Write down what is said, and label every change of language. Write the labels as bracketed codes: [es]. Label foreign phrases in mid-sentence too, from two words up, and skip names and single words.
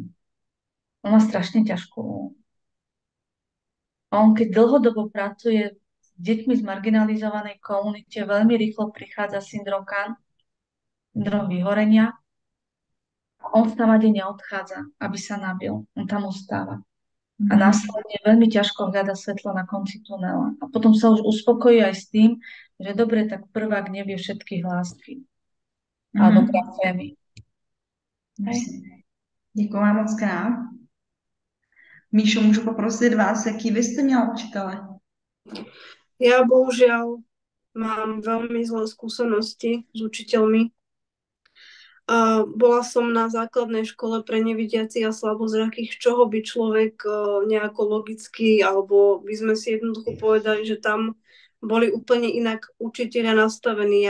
[sk] On má strašne ťažkú úlohu. A on keď dlhodobo pracuje s deťmi z marginalizovanej komunite, veľmi rýchlo prichádza syndrom vyhorenia. A on tam neodchádza, aby sa nabil. On tam ostáva. A následne veľmi ťažko hľada svetlo na konci tunela. A potom sa už uspokojí aj s tým, že dobre, tak prvák nevie všetky hlásky. Alebo grafémy. [cs] Děkuji vám moc krát. Míšo, můžu poprosit vás, jaký vy jste měla učitele? [sk] Ja bohužiaľ mám veľmi zlé skúsenosti s učiteľmi. Bola som na základnej škole pre nevidiacich a slabozrakých, z čoho by človek nejako logicky, alebo by sme si jednoducho povedali, že tam boli úplne inak učitelia nastavení.